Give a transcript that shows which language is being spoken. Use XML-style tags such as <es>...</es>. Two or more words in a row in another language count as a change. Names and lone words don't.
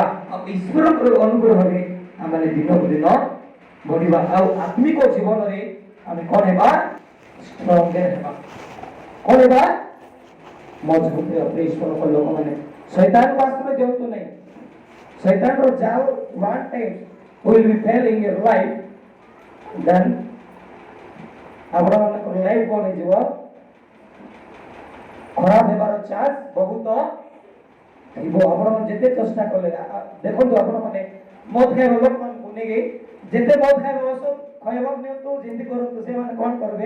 <or>ଆଉ ଈଶ୍ୱରଙ୍କର ଅନୁଗ୍ରହରେ ଆମେ ଦିନକୁ ଦିନ ବଢିବା। ଆଉ ଆତ୍ମିକ ଜୀବନରେ ଆମେ କଣ ହେବା? ଷ୍ଟ୍ରଙ୍ଗର ହେବା। କଣ ହେବା? ମଜବୁତ ହେବା। ଈଶ୍ୱରଙ୍କ ଲୋକମାନେ ଶୈତାନକୁ ଆଶ୍ରୟ ଦିଅନ୍ତୁ ନାହିଁ। ଶୈତାନର ଜାଲ</or> <en>one time will be fail in your life, then</en> <or>ଆପଣମାନଙ୍କର ଲାଇଫ କଣ ହେଇଯିବ? ଖରାପ ହେବାର ଚାନ୍ସ ବହୁତ ଥିବ। ଆପଣମାନେ ଯେତେ ଚେଷ୍ଟା କଲେ, ଦେଖନ୍ତୁ ଆପଣମାନେ ମଦ ଖାଇବା ଲୋକମାନଙ୍କୁ ନେଇକି ଯେତେ ମଦ ଖାଇବା ଔଷଧ ଖାଇବାକୁ ନିଅନ୍ତୁ, ଯେମିତି କରନ୍ତୁ, ସେମାନେ କଣ କରିବେ?</or>